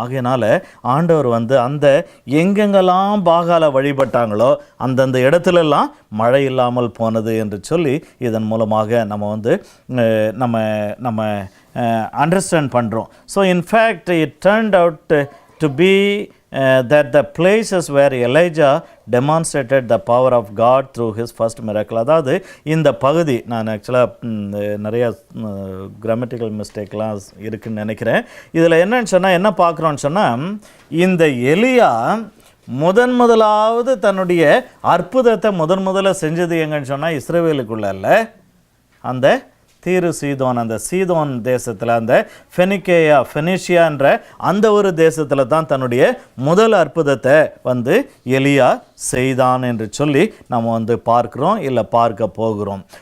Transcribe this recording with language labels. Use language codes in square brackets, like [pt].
[ta] ஆகையினால ஆண்டவர் வந்து அந்த எங்கெங்கெல்லாம் பாகாலை வழிபட்டாங்களோ அந்தந்த இடத்துலலாம் மழை இல்லாமல் போனது என்று சொல்லி இதன் மூலமாக நம்ம வந்து நம்ம அண்டர்ஸ்டாண்ட் பண்ணுறோம். [en] So in fact it turned out to be that the places where Elijah demonstrated the power of God through his first miracle. [ta] அதாவது இந்த பகுதி, நான் ஆக்சுவலாக நிறைய கிராமட்டிக்கல் மிஸ்டேக்லாம் இருக்குதுன்னு நினைக்கிறேன். இதில் என்னன்னு சொன்னால், என்ன பார்க்குறோன்னு சொன்னால், இந்த எலியா முதலாவது தன்னுடைய அற்புதத்தை முதல்ல செஞ்சது எங்கன்னு சொன்னால் இஸ்ரவேலுக்குள்ள அல்ல, அந்த தீரு சீதோன், அந்த சீதோன் தேசத்தில், அந்த ஃபெனிஷியான்ற அந்த ஒரு தேசத்தில் தான் தன்னுடைய முதல் அற்புதத்தை எலியா செய்தான் என்று சொல்லி நம்ம பார்க்குறோம், இல்லை பார்க்க போகிறோம்.